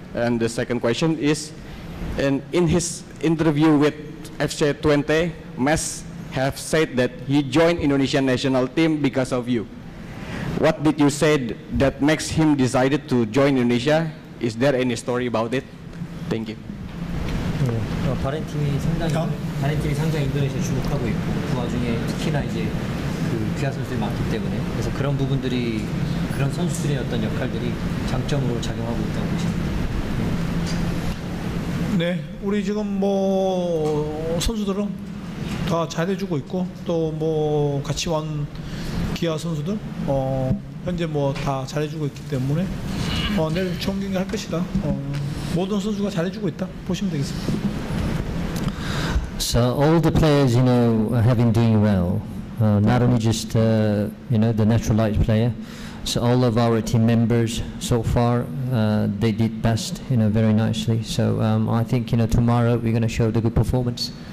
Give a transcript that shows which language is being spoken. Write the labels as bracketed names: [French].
[English] And the second question is, in his interview with FC20, Mes have said that he joined Indonesian national team because of you. What did you say that makes him decided to join Indonesia? Is there any story about it? Thank you. [Korean] 바레인 팀이 상당히 인도네시아 주목하고 있고 그 와중에 특히나 이제 그 귀화 선수들이 많기 때문에 그래서 그런 부분들이 그런 선수들의 어떤 역할들이 장점으로 작용하고 있다고 보십니다. 네, 우리 지금 뭐 선수들은 다 잘해주고 있고 또 뭐 같이 온 기아 선수들 현재 뭐 다 잘해주고 있기 때문에 내일 좋은 경기 할 것이다. 모든 선수가 잘해주고 있다 보시면 되겠습니다. [English] So all the players, have been doing well. Not only just the naturalized player. So all of our team members so far, they did best, very nicely. So I think tomorrow we're going to show the good performance.